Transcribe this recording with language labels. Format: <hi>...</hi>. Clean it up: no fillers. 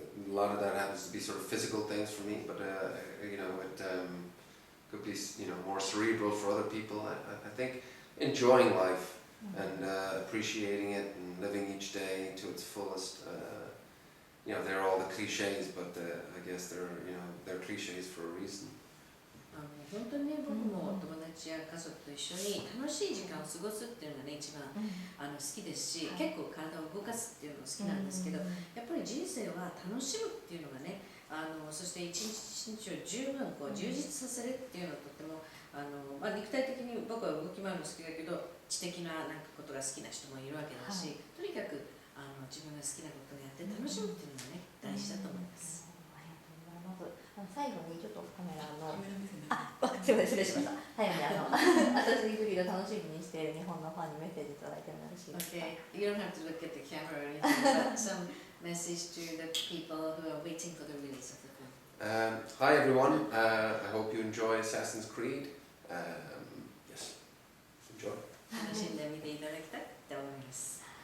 <en>A lot of that happens to be sort of physical things for me, but it could be more cerebral for other people. I think enjoying life and appreciating it and living each day to its fullest. They're all the cliches, but I guess they're cliches for a reason.</en> <ja>本当にね、僕も友達や家族と一緒に楽しい時間を過ごすっていうのがね、一番好きですし、結構体を動かすっていうのも好きなんですけど、やっぱり人生は楽しむっていうのがね、そして一日一日を十分充実させるっていうのはとっても肉体的に僕は動き回るの好きだけど、知的なことが好きな人もいるわけだし、とにかく自分が好きなことをやって楽しむっていうのがね、大事だと思います。ありがとうございます。最後にちょっとカメラのすみません、失礼しました。最後にアサシンクリード楽しみにしている日本のファンにメッセージいただいてもよろしいですか。</ja> <en>Okay, you don't have to look at the camera or anything, but some message to the people who are waiting for the release of the film. Hi everyone, I hope you enjoy Assassin's Creed. Yes, enjoy.</en> <ja>楽しんで見ていただきたいと思います。</ja>